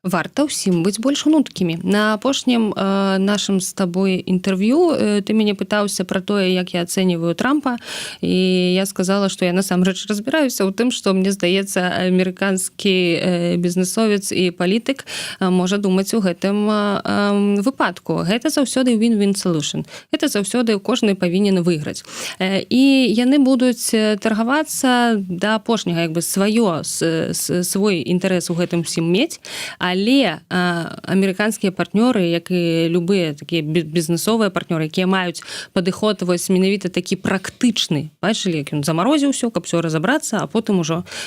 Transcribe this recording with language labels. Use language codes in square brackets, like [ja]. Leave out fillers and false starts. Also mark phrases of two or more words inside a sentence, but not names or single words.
[be] Варта ўсім быць больш гнуткімі. На апошнім нашым з табой інтэрв'ю ты мяне пытаўся пра тое, як я ацэньваю Трампа, і я сказала, што я насамрэч разбіраюся ў тым, што мне здаецца, амерыканскі бізнесовец і палітык можа думаць у гэтым выпадку. Гэта заўсёды [en] win-win solution. [be] Гэта заўсёды кожны павінен выйграць. І яны будуць таргавацца да апошняга, як бы свой інтарэс у гэтым усім мець, але амерыканскія партнёры, як і любыя такія бізнесовыя партнёры, якія маюць падыход вось менавіта такі практычны, бачылі, як ён замарозіў усё, каб усё разабрацца, а потым ужо